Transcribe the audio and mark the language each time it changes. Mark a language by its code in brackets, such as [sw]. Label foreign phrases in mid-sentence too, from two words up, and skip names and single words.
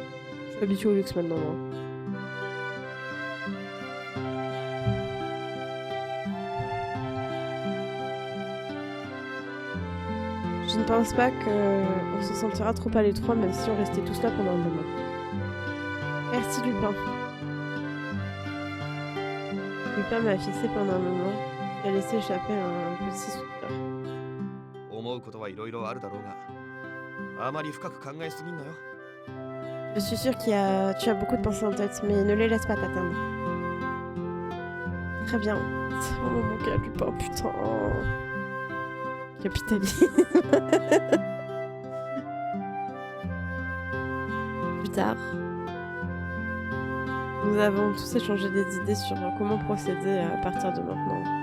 [fr] Je suis habituée au luxe maintenant, moi. Je ne pense pas qu'on se sentira trop à l'étroit même si on restait tous là pendant un moment. Merci Lupin. Lupin m'a fixé pendant un moment et a laissé échapper un petit soupir. [ja] 思うことはいろいろあるだろうが、あまり深く考えすぎんなよ。 [fr] Je suis sûre tu as beaucoup de pensées en tête, mais ne les laisse pas t'atteindre. Très bien. Oh mon gars, Lupin, putain. Capitalisme. Plus tard, nous avons tous échangé des idées sur comment procéder à partir de maintenant.